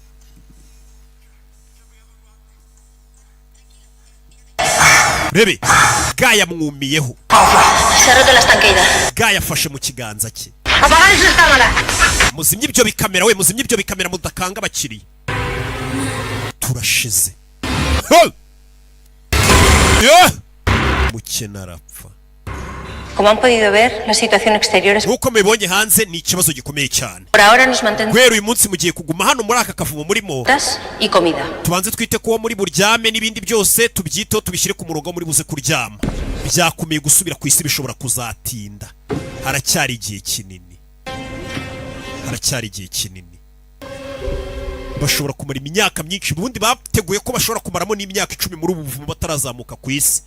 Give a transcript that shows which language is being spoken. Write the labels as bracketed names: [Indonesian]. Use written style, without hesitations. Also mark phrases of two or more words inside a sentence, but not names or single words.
[Kinyarwanda] Rebe, Gaya mwumiyeho. Gaya afashe mu kiganza cye. Muzimye ibyo bikamera we, muzimye ibyo bikamera mudakanga abakiriya. Turashize. Mukena arapfa. [Spanish] Como han podido ver, la situación exterior es... [Kinyarwanda] Nuko mubonye hanze ni ikibazo gikomeye cyane. [Spanish] Por ahora nos mantendremos... [Kinyarwanda] Guhera uyu munsi mugiye kuguma hano muri aka kavumo murimo. [Spanish] ...y comida. [Kinyarwanda] Tubanze twite kuba muri buryame n'ibindi byose tubyiteho tubishyire ku murongo muri buze kuryama. Byakomeye gusubira ku isi bishobora kuzatinda. Haracyari igihe kinini. Haracyari igihe kinini. Bashobora kumara imyaka myinshi, ubundi bateguye ko bashobora kumaramo n'imyaka 10 muri ubu buvumo batarazamuka ku isi.